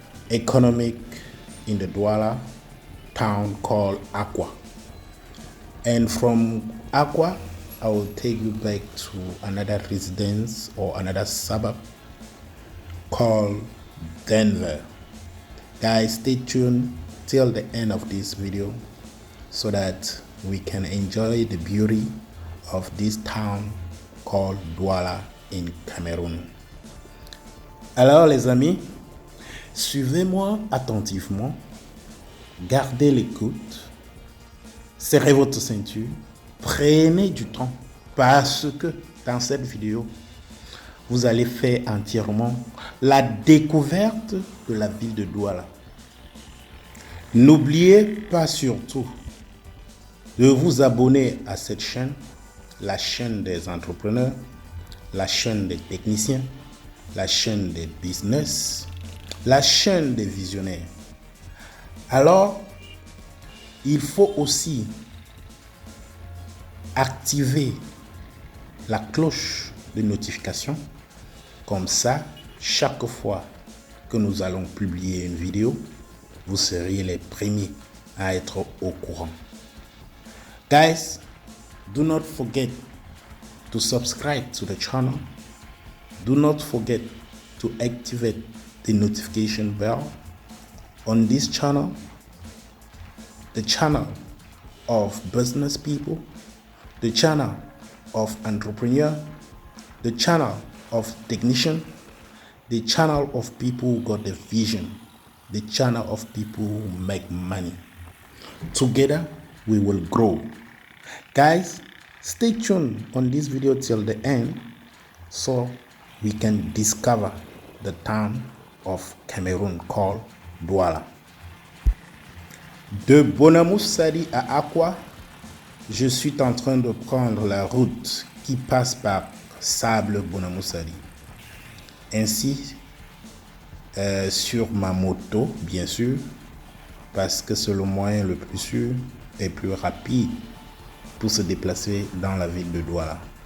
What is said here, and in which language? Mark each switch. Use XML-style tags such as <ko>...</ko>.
<en>economic in the Douala town called Aqua, and from Aqua I will take you back to another residence or another suburb called Denver. Guys, stay tuned till the end of this video so that we can enjoy the beauty of this town called Douala in Cameroun.</en> <fr>Alors les amis, suivez-moi attentivement, gardez l'écoute, serrez votre ceinture, prenez du temps parce que dans cette vidéo, vous allez faire entièrement la découverte de la ville de Douala. N'oubliez pas surtout de vous abonner à cette chaîne, la chaîne des entrepreneurs, la chaîne des techniciens, la chaîne des business, la chaîne des visionnaires. Alors, il faut aussi activer la cloche de notification. Comme ça, chaque fois que nous allons publier une vidéo, vous seriez les premiers à être au courant.</fr> <en>Guys, do not forget to subscribe to the channel. Do not forget to activate the notification bell on this channel, the channel of business people, the channel of entrepreneur, the channel of technician, the channel of people who got the vision, the channel of people who make money. Together we will grow. Guys, stay tuned on this video till the end so we can discover the town of Cameroon called Douala.</en> <fr>De Bonamoussari à Aqua, je suis en train de prendre la route qui passe par Sable Bonamoussari. Ainsi, sur ma moto, bien sûr, parce que c'est le moyen le plus sûr et plus rapide pour se déplacer dans la ville de Douala.</fr>